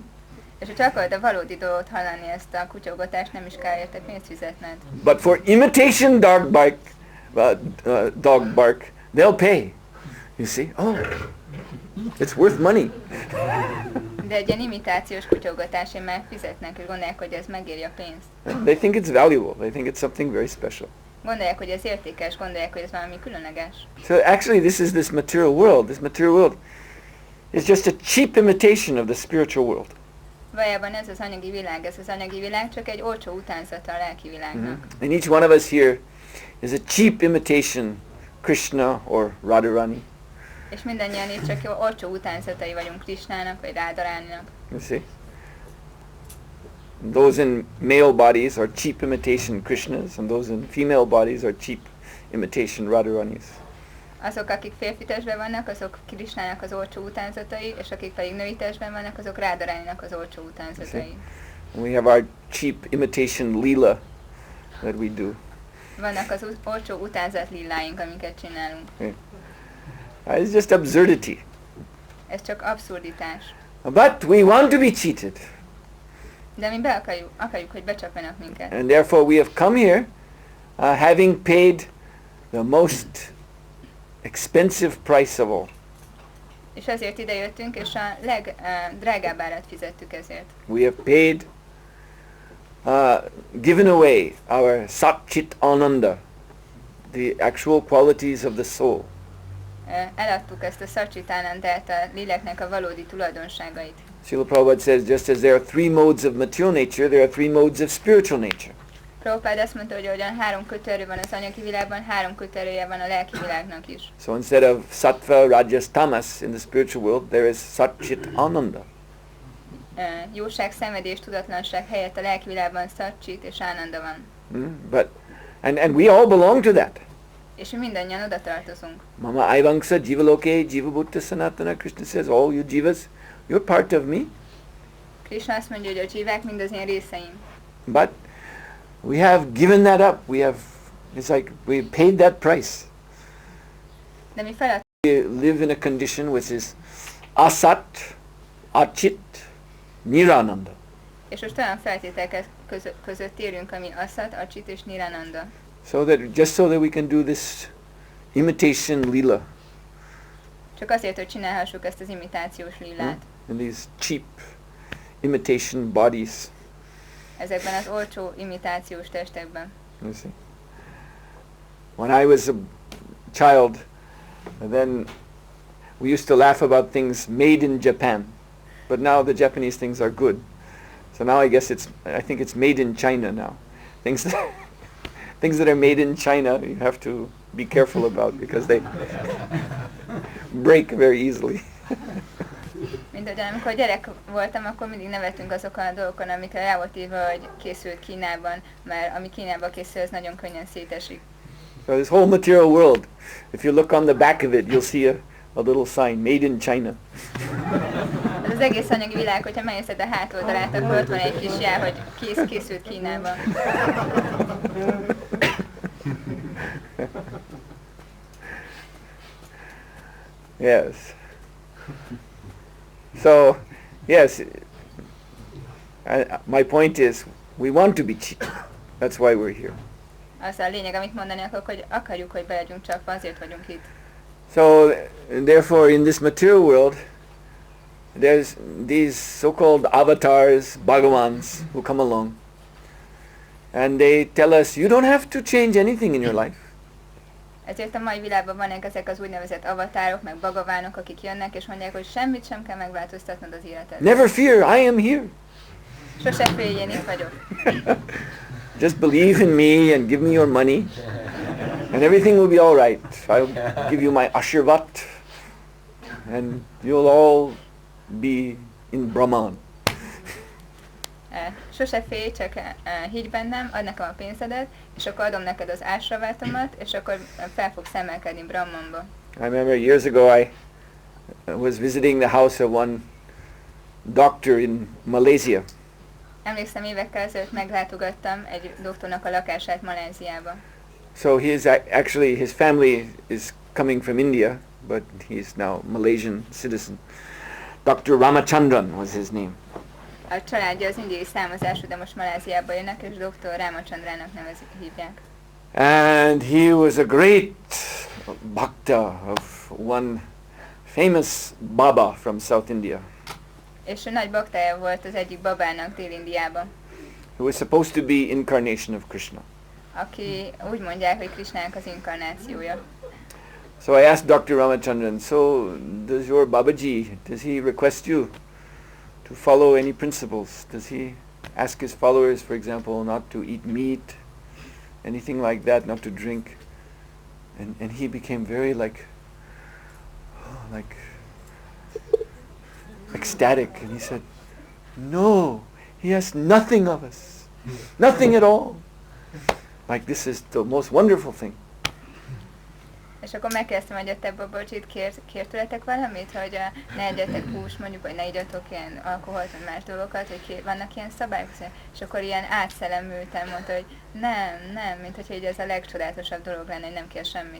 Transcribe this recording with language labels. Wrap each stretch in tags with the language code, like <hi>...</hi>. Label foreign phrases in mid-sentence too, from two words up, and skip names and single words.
<hu>És hogyha akarod a valódi dolgot hallani, ezt a kutyaugatást, nem is kell érte pénzt fizetned.</hu> <en>But for imitation dog bark, they'll pay. You see? Oh, it's worth money.</en> <hu>De egy ilyen imitációs kutyaugatásért már fizetnek, és gondolják, hogy ez megéri a pénzt.</hu> <en>They think it's valuable. They think it's something very special.</en> <hu>Gondolják, hogy ez értékes, gondolják, hogy ez valami különleges.</hu> <en>So actually this material world. This material world is just a cheap imitation of the spiritual world.</en> <hu>Valójában ez az anyagi világ csak egy olcsó utánzata a lelki világnak.</hu> <en>And each one of us here is a cheap imitation Krishna or Radharani.</en> <hu>És mindannyian itt csak olcsó utánzatai vagyunk Krishnának vagy Radharaninak.</hu> <en>You see? Those in male bodies are cheap imitation Krishnas, and those in female bodies are cheap imitation Radharanis.</en> <hu>Azok, akik férfi testben vannak, azok Krishnának az olcsó utánzatai, és akik pedig női testben vannak, azok Radharaninak az olcsó utánzatai.</hu> <en>And we have our cheap imitation lila that we do.</en> <hu>Vannak az olcsó utánzat lilláink, amiket csinálunk.</hu> <en>Okay. It's just absurdity.</en> <hu>Ez csak abszurditás.</hu> <en>But we want to be cheated.</en> <hu>De mi akarjuk, hogy becsapjanak minket.</hu> <en>And therefore we have come here having paid the most expensive price of all.</en> <hu>És ezért ide jöttünk, és a legdrágább árat fizettük ezért.</hu> <en>We have paid, given away our Sat-Chit Ananda, the actual qualities of the soul.</en> <hu>Eladtuk ezt a Sat-Chit Anandát, a léleknek a valódi tulajdonságait.</hu> <en>Srila Prabhupada says, just as there are three modes of material nature, there are three modes of spiritual nature.</en> <hu>Prabhupád azt mondta, hogy ahogyan 3 kötőerő van az anyagi világban, 3 kötőerője van a lelki világnak is.</hu> <en>So instead of</en> <sa>sattva, rajas, tamas</sa> <en>in the spiritual world, there is Sat-Chit Ananda.</en> <hu>Jóság, szenvedés, tudatlanság helyett a lelki világban Sat-Chit és Ananda van.</hu> <en>And we all belong to that.</en> <hu>És mi mindannyian oda tartozunk.</hu> <sa>Mama Aivangsa Jivaloke Jiva Bhutta Sanatana.</sa> <en>Krishna says, all you jivas, you're part of me.</en> <hu>Krishna azt mondja, hogy a jivák mind az én részeim.</hu> <en>But we have given that up. It's like we paid that price.</en> <hu>De mi feladtuk.</hu> <en>We live in a condition which is</en> <sa>asat, achit, nirananda.</sa> <hu>És most olyan feltételek között élünk, ami</hu> <sa>asat, achit</sa> <hu>és nirananda.</hu> <en>So that we can do this imitation lila.</en> <hu>Csak azért, hogy csinálhassuk ezt az imitációs lilát.</hu> <en>In these cheap imitation bodies.</en> <hu>Ezekben az olcsó imitációs testekben.</hu> <en>You see. When I was a child, then we used to laugh about things made in Japan. But now the Japanese things are good. So now I think it's made in China now. Things that are made in China, you have to be careful about because they break very easily.</en> <hu>Mint hogy amikor gyerek voltam, akkor mindig nevettünk azokon a dolgokon, amikre rá volt írva, hogy készült Kínában, mert ami Kínában készül, az nagyon könnyen szétesik.</hu> <en>So this whole material world, if you look on the back of it, you'll see a little sign, made in China.</en> <hu>Ez az egész anyagi világ, hogyha megnézed a hátoldalát, akkor ott van egy kis jel, hogy készült Kínában.</hu> <en>Yes. So, yes, my point is, we want to be cheated. That's why we're here.</en> <hu>Az a lényeg, amit mondani akarok, hogy akarjuk, hogy be legyünk csapva, azért vagyunk itt.</hu> <en>So, therefore, in this material world, there's these so-called avatars, bhagavans, who come along. And they tell us, you don't have to change anything in your life.</en> <hu>Ezért a mai világban vannak ezek az úgynevezett avatárok, meg bagavánok, akik jönnek, és mondják, hogy semmit sem kell megváltoztatnod az életedben.</hu> <en>Never fear, I am here.</en> <hu>Sose félj, én itt vagyok.</hu> <en>Just believe in me and give me your money, and everything will be all right. I'll give you my ashirvat, and you'll all be in Brahman.</en> <hu>Sose félj, csak higgy bennem, add nekem a pénzedet, és akkor adom neked az ásravátomat, és akkor fel fogsz emelkedni Brahmanba.</hu> <en>I remember years ago I was visiting the house of one doctor in Malaysia.</en> <hu>Emlékszem, évekkel ezelőtt meglátogattam egy doktornak a lakását Maláziába.</hu> <en>So he is actually, his family is coming from India, but he's now Malaysian citizen. Dr. Ramachandran was his name.</en> <hu>A családja az indiai származású, de most Maláziába jönnek, és dr. Ramachandrának hívják.</hu> <en>And he was a great bhakta of one famous Baba from South India.</en> <hu>És ő nagy baktája volt az egyik babának Dél-Indiában.</hu> <en>Who was supposed to be incarnation of Krishna.</en> <hu>Aki úgy mondják, hogy Krishnának az inkarnációja.</hu> <en>So I asked Dr. Ramachandran, so does your Babaji, does he request you to follow any principles? Does he ask his followers, for example, not to eat meat, anything like that, not to drink? And he became very like ecstatic, and he said, no, he asks nothing of us, nothing at all. Like this is the most wonderful thing.</en> <hu>És akkor megkérdeztem, hogy a te babacsit kér tőletek valamit, hogy ne egyetek húst, mondjuk, vagy ne igyatok ilyen alkoholt, vagy más dolgokat, hogy vannak ilyen szabályok. És akkor ilyen átszellemülten mondta, hogy nem, mint hogy ez a legcsodálatosabb dolog lenne, hogy nem kér semmit.</hu>